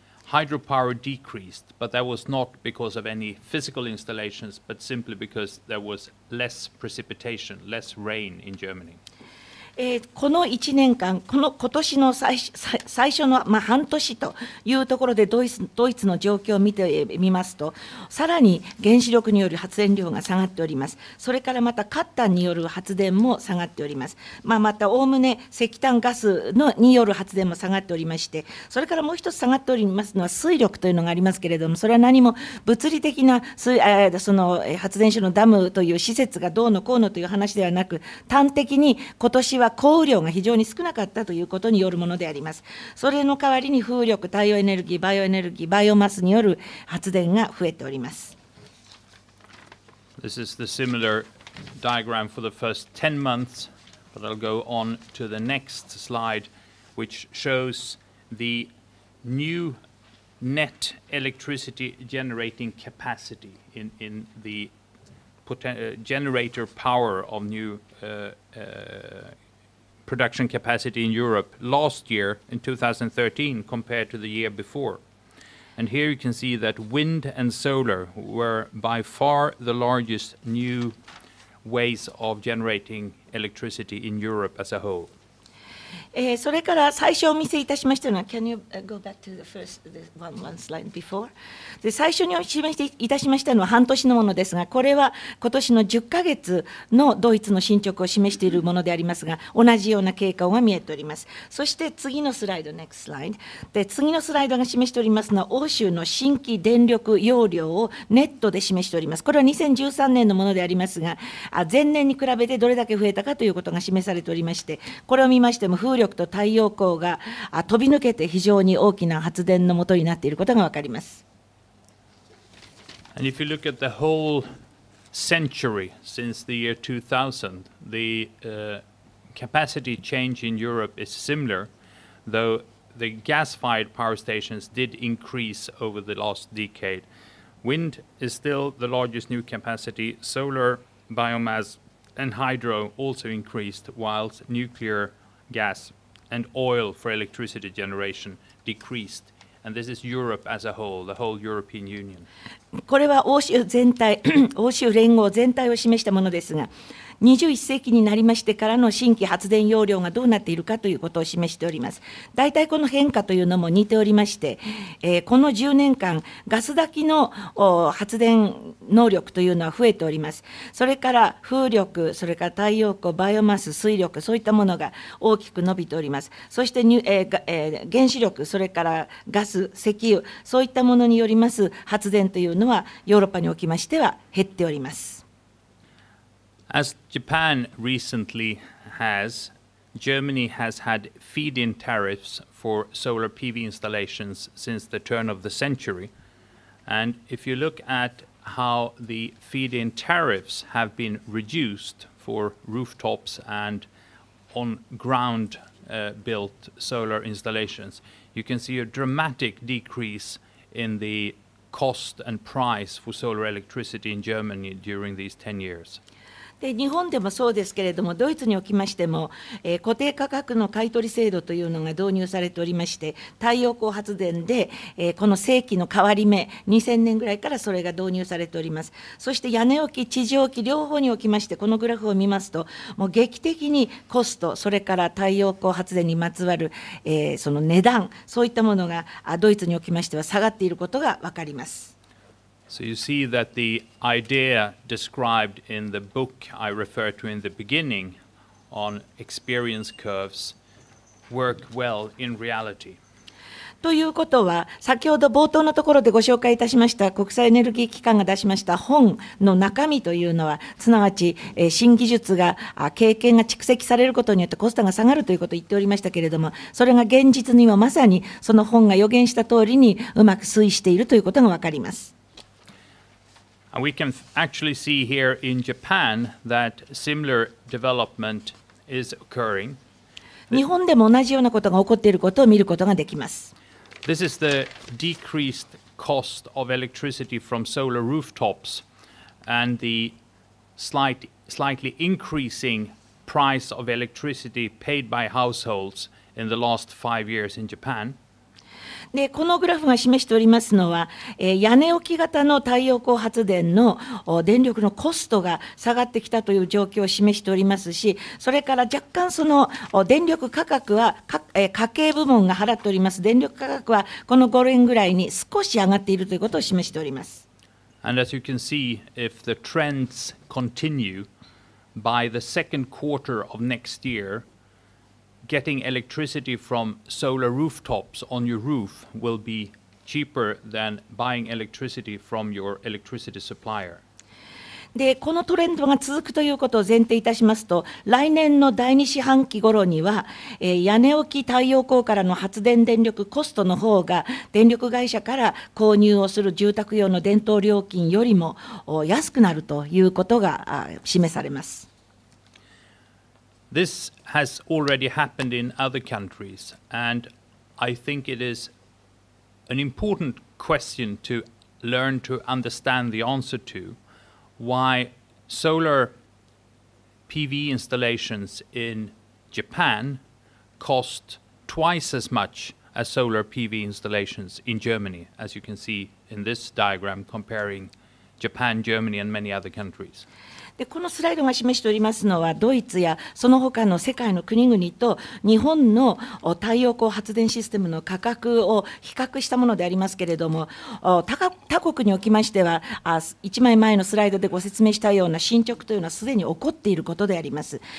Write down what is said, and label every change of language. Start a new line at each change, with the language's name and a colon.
English: Hydropower decreased, but that was not because of any physical installations, but simply because there was less precipitation, less rain in Germany.
Japanese: この1年間、今年の最初の半年というところでドイツの状況を見てみますと、さらに原子力による発電量が下がっております。それからまた褐炭による発電も下がっております。またおおむね石炭ガスによる発電も下がっておりまして、それからもう一つ下がっておりますのは水力というのがありますけれども、それは何も物理的なその発電所のダムという施設がどうのこうのという話ではなく、端的に今年は降雨量が非常に少なかったということによるものであります。それの代わりに風力、太陽エネルギー、バイオエネルギー、バイオマスによる発電が増えております。
English: This is the similar diagram for the first 10 months, but I'll go on to the next slide, which shows the new net electricity generating capacity in the generator power of new production capacity in Europe last year in 2013 compared to the year before. And here you can see that wind and solar were by far the largest new ways of generating electricity in Europe as a whole.
Japanese: それから最初お見せいたしましたのは、
English: Can you go back to the first one slide before?
Japanese: で最初にお示しいたしましたのは半年のものですが、これは今年の10ヶ月のドイツの進捗を示しているものでありますが、同じような傾向が見えております。そして次のスライド、
English: next slide。
Japanese: で次のスライドが示しておりますのは、欧州の新規電力容量をネットで示しております。これは2013年のものでありますが、前年に比べてどれだけ増えたかということが示されておりまして、これを見ましても、風力と太陽光が飛び抜けて非常に大きな発電のもとになっていることが分かります。
English: And if you look at the whole century since the year 2000, the capacity change in Europe is similar, though the gas-fired power stations did increase over the last decade. Wind is still the largest new capacity. Solar, biomass, and hydro also increased, whilst nuclear gas and oil for electricity generation decreased. And this is Europe as a whole, the whole European Union.
Japanese: これは欧州全体、欧州連合全体を示したものですが、21世紀になりましてからの新規発電容量がどうなっているかということを示しております。大体この変化というのも似ておりまして、この10年間、ガス炊きの発電能力というのは増えております。それから風力、それから太陽光、バイオマス、水力、そういったものが大きく伸びております。そして原子力、それからガス、石油、そういったものによります発電というのは、ヨーロッパにおきましては減っております。
English: As Japan recently has, Germany has had feed-in tariffs for solar PV installations since the turn of the century. And if you look at how the feed-in tariffs have been reduced for rooftops and on-ground built solar installations, you can see a dramatic decrease in the cost and price for solar electricity in Germany during these 10 years.
Japanese: で日本でもそうですけれども、ドイツにおきましても、固定価格の買取制度というのが導入されておりまして、太陽光発電で、この正規の変わり目、2000年ぐらいからそれが導入されております。そして屋根置き、地上置き両方におきまして、このグラフを見ますと、もう劇的にコスト、それから太陽光発電にまつわる、その値段、そういったものがドイツにおきましては下がっていることが分かります。
English: So you see that the idea described in the book I referred to in the beginning on experience curves work well in reality.
Japanese: ということは、先ほど冒頭のところでご紹介いたしました国際エネルギー機関が出しました本の中身というのは、すなわち新技術が経験が蓄積されることによってコストが下がるということを言っておりましたけれども、それが現実にはまさにその本が予言した通りにうまく推移しているということが分かります。
English: And we can actually see here in Japan that similar development is occurring.
Japanese: 日本でも同じようなことが起こっていることを見ることができます。
English: This is the decreased cost of electricity from solar rooftops and the slightly increasing price of electricity paid by households in the last 5 years in Japan.
Japanese: でこのグラフが示しておりますのは、屋根置き型の太陽光発電の電力のコストが下がってきたという状況を示しておりますし、それから若干その電力価格は、家計部門が払っております電力価格はこの5年ぐらいに少し上がっているということを示しております。
English: And as you can see, if the trends continue, by the second quarter of next year, getting electricity from solar rooftops on your roof will be cheaper than buying electricity from your electricity supplier.
Japanese: でこのトレンドが続くということを前提いたしますと、来年の第2四半期頃には、屋根置き太陽光からの発電電力コストの方が電力会社から購入をする住宅用の電灯料金よりも安くなるということが示されます。
English: This has already happened in other countries, and I think it is an important question to learn to understand the answer to, why solar PV installations in Japan cost twice as much as solar PV installations in Germany, as you can see in this diagram comparing Japan, Germany, and many other countries.
Japanese: でこのスライドが示しておりますのは、ドイツやその他の世界の国々と日本の太陽光発電システムの価格を比較したものでありますけれども、他国におきましては、1枚前のスライドでご説明したような進捗というのはすでに起こっていることであります。